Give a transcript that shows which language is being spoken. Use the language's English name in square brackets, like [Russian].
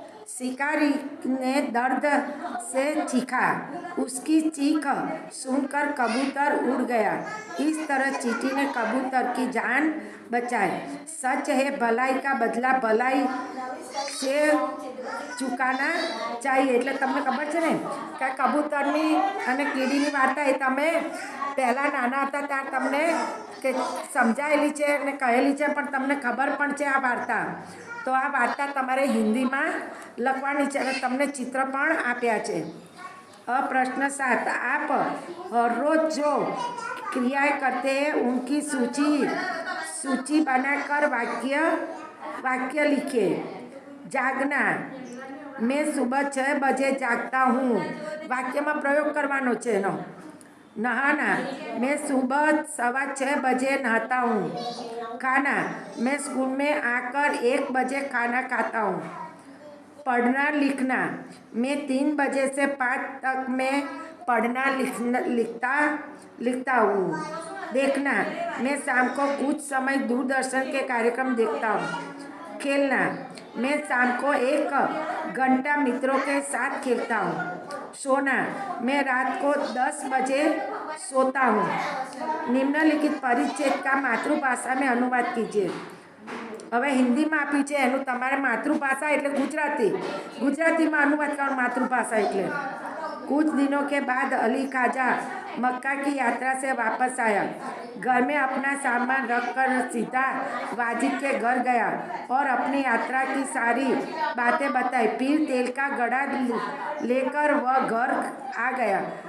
[Hindi] शिकारी ने दर्द से चीखा। उसकी चीख सुनकर कबूतर उड़ गया। इस तरह चींटी ने कबूतर की जान बचाई। सच है, भलाई का बदला भलाई से चुकाना चाहिए। [Gujarati] એટલે તમને ખબર છે ને કે કબૂતરની અને કીડીની વાર્તા એ તમે પહેલાં નાના હતા ત્યાં તમને કે સમજાયેલી છે અને કહેલી છે, પણ તમને ખબર પણ છે આ વાર્તા। તો આ વાર્તા તમારે હિન્દીમાં લખવાની છે અને તમને ચિત્ર પણ આપ્યા છે। [Hindi] પ્રશ્ન 7, आप हर रोज जो क्रियाएं करते हैं उनकी सूची बनाकर वाक्य लिखिए। जागना, मैं सुबह 6 बजे जागता हूँ। [Gujarati] वाक्यમાં પ્રયોગ કરવાનો છે એનો। [Hindi] नहाना, मैं सुबह 6:15 बजे नहाता हूँ। खाना, मैं स्कूल में आकर 1 बजे खाना खाता हूँ। पढ़ना लिखना, मैं 3 बजे से 5 तक में पढ़ना लिखता हूँ। देखना, मैं शाम को कुछ समय दूरदर्शन के कार्यक्रम देखता हूँ। खेलना, मैं शाम को 1 घंटा मित्रों के साथ खेलता हूँ। सोना, मैं रात को 10 बजे सोता हूँ। निम्नलिखित परिच्छेद का मातृभाषा में अनुवाद कीजिए। [Gujarati] હવે હિન્દીમાં આપ્યું છે, એનું તમારે માતૃભાષા એટલે ગુજરાતીમાં अनुवाद કરવાનો। [Hindi] मातृभाषा એટલે कुछ दिनों के बाद अली ख्वाजा मक्का की यात्रा से वापस आया। घर में अपना सामान रखकर सीधा वाजिद के घर गया और अपनी यात्रा की सारी बातें बताई। फिर तेल का घड़ा लेकर वह घर आ गया।